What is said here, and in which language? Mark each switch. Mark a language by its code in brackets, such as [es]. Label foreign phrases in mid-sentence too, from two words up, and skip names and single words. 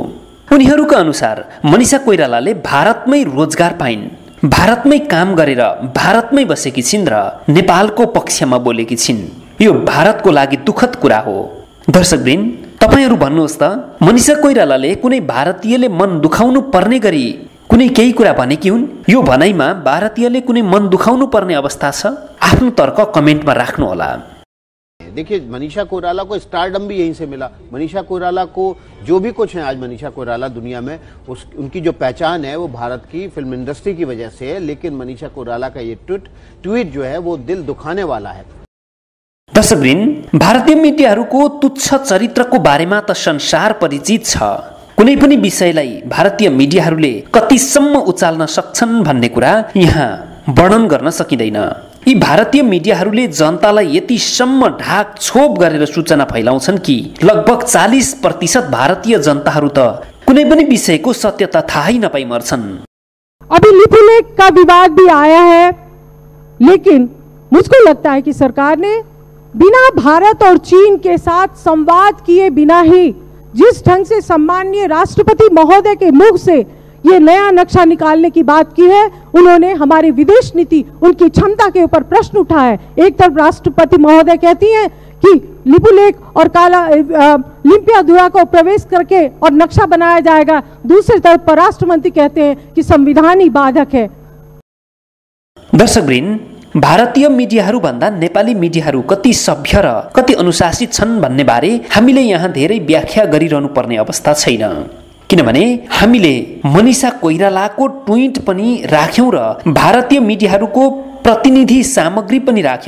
[ne] उनीहरूका अनुसार मनीषा कोइरालाले भारतमै रोजगार पाइन्, भारतमै काम गरेर भारतमै बसेकी छिन् र नेपालको पक्षमा बोलेकी छिन्। यो भारतको लागि दुःखद कुरा हो। दर्शकवृन्द, तपाईहरू भन्नुहोस् त, मनीषा कोइरालाले कुनै भारतीयले मन दुखाउनु पर्ने गरी कुनै केही कुरा भनेकी हुन्? यो भनाइमा भारतीयले कुनै मन दुखाउनु पर्ने अवस्था छ? आफ्नो तर्क कमेन्टमा राख्नुहोला। [hi] देखिए, मनीषा कोइराला को स्टारडम भी यहीं से मिला। मनीषा कोइराला को जो भी कुछ है आज मनीषा कोइराला दुनिया में, उनकी जो पहचान है वो भारत की [en] film industry [hi] की वजह से है। लेकिन मनीषा कोइराला का ये ट्वीट जो है वो दिल दुखाने वाला है। [ne] दर्शकवृन्द, भारतीय मिडियाहरूको तुच्छ चरित्रको बारेमा त संसार परिचित छ। कुनै पनि विषयलाई भारतीय मिडियाहरूले कतिसम्म उचाल्न सक्छन् भन्ने कुरा यहाँ वर्णन गर्न सकिँदैन। यी भारतीय मिडियाहरूले जनतालाई यतिसम्म ढाक छोप गरेर सूचना फैलाउँछन् कि लगभग 40% भारतीय जनताहरू त कुनै पनि विषयको सत्यता थाहै नपाई मर्छन्। [hi] अभी लिपुलेख का विवाद भी आया है, लेकिन मुझको लगता है कि सरकार ने बिना भारत और चीन के साथ संवाद किए बिना ही जिस ढंग से सम्माननीय राष्ट्रपति महोदय के मुख से ये नया नक्शा निकालने की बात की है, उन्होंने हमारी विदेश नीति, उनकी क्षमता के ऊपर प्रश्न उठाया है। एक तरफ राष्ट्रपति महोदय कहती हैं कि लिपुलेख और लिम्पियाधुरा को प्रवेश करके और नक्शा बनाया जाएगा, दूसरी तरफ परराष्ट्र मंत्री कहते हैं कि संविधान ही बाधक है। [ne] दर्शकवृन्द, भारतीय मिडियाहरू भन्दा नेपाली मिडियाहरू कति सभ्य र कति अनुशासित छन् भन्ने बारे हामीले यहाँ धेरै व्याख्या गरिरहनु पर्ने अवस्था छैन। किनभने हामीले मनीषा कोइरालाको ट्विट पनि राख्यौं र भारतीय मिडियाहरूको प्रतिनिधि सामग्री पनि राख्यौं।